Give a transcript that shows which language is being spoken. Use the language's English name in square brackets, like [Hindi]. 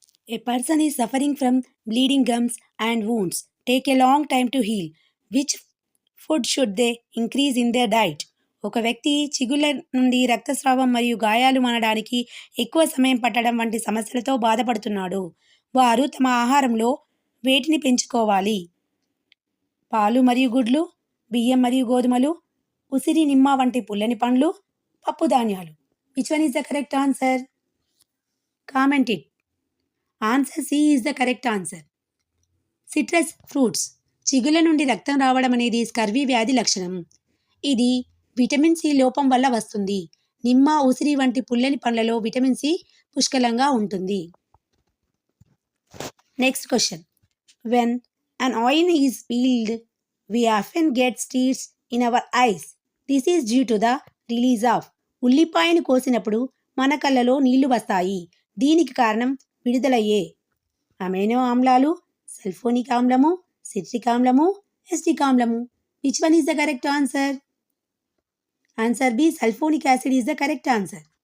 [English] A person is suffering from bleeding gums and wounds take a long time to heal. Which food should they increase in their diet? [Telugu] ఒక వ్యక్తి చిగుళ్ళ నుండి రక్తస్రావం మరియు గాయాలు మానడానికి ఎక్కువ సమయం పట్టడం వంటి సమస్యలతో బాధపడుతున్నాడు. వారు తమ ఆహారంలో వేటిని పెంచుకోవాలి? పాలు మరియు గుడ్లు, బియ్యం మరియు గోధుమలు, ఉసిరి నిమ్మ వంటి పుల్లని పండ్లు, పప్పు ధాన్యాలు. [English] Which one is the correct answer? Comment it. Answer C is the correct answer. Citrus fruits. [Telugu] చిగుళ్ళ నుండి రక్తం రావడం అనేది స్కర్వీ వ్యాధి లక్షణం. ఇది విటమిన్ సి లోపం వల్ల వస్తుంది. నిమ్మ, ఉసిరి వంటి పుల్లని పండ్లలో విటమిన్ సి పుష్కలంగా ఉంటుంది. [English] Next question. When an oil is peeled, we often get tears in our eyes. This is due to the release of. [Telugu] ఉల్లిపాయను కోసినప్పుడు మన కళ్ళలో నీళ్లు వస్తాయి. దీనికి కారణం విడుదలయ్యే అమైనో ఆమ్లాలు, sulphonic ఆమ్లము, citric ఆమ్లము, acidic ఆమ్లము. [English] Which one is the correct answer? Answer B, sulphonic acid is the correct answer.